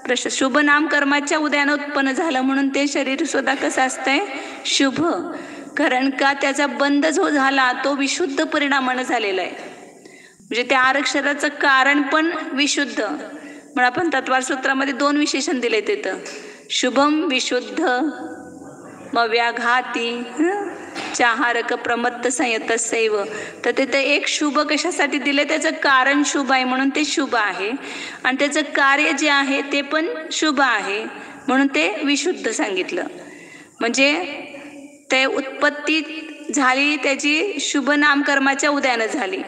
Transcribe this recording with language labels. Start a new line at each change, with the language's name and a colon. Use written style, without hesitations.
Marathi: शुभ नाम कर्माच्या उदयानं उत्पन्न झालं म्हणून ते शरीर सुद्धा कसं असतंय? शुभ. कारण का त्याचा बंध जो झाला तो विशुद्ध परिणामानं झालेला आहे. म्हणजे त्या आहारक शरीराचं कारण पण विशुद्ध. म्हणून आपण तत्वार सूत्रामध्ये 2 विशेषण दिले तिथं.
Sanskrit: शुभम विशुद्ध मव्याघाती चाहारक प्रमत्त संयतसैव.
Marathi: तर तिथे एक शुभ कशासाठी दिले? त्याचं कारण शुभ आहे म्हणून ते शुभ आहे, आणि त्याचं कार्य जे आहे ते पण शुभ आहे म्हणून ते विशुद्ध सांगितलं. म्हणजे ते उत्पत्ती झाली त्याची शुभ नामकर्माच्या उदयानं झाली.